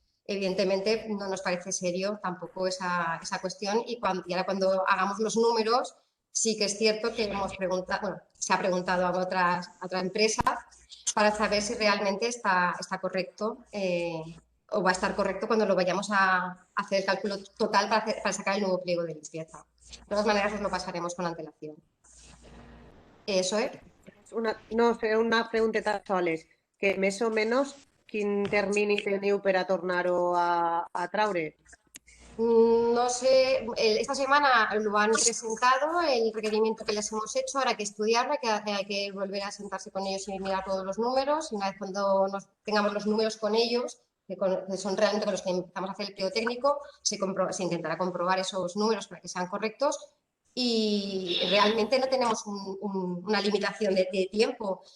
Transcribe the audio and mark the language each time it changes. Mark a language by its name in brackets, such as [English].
[Spanish] Evidentemente no nos parece serio tampoco esa cuestión y ahora cuando hagamos los números sí que es cierto que hemos preguntado, bueno, se ha preguntado a otra empresa para saber si realmente está correcto o va a estar correcto cuando lo vayamos a hacer el cálculo total para sacar el nuevo pliego de limpieza. De todas maneras, os lo pasaremos con antelación. Eso es. [Catalan] Una pregunteta soles, que més o menys quin termini teniu per a tornar-ho a traure? [Spanish] No sé, esta semana lo han presentado, el requerimiento que les hemos hecho, ahora hay que estudiarlo, hay que volver a sentarse con ellos y mirar todos los números, y una vez cuando tengamos los números con ellos, que son realmente con los que empezamos a hacer el pliego técnico, se intentará comprobar esos números para que sean correctos y realmente no tenemos una limitación de tiempo.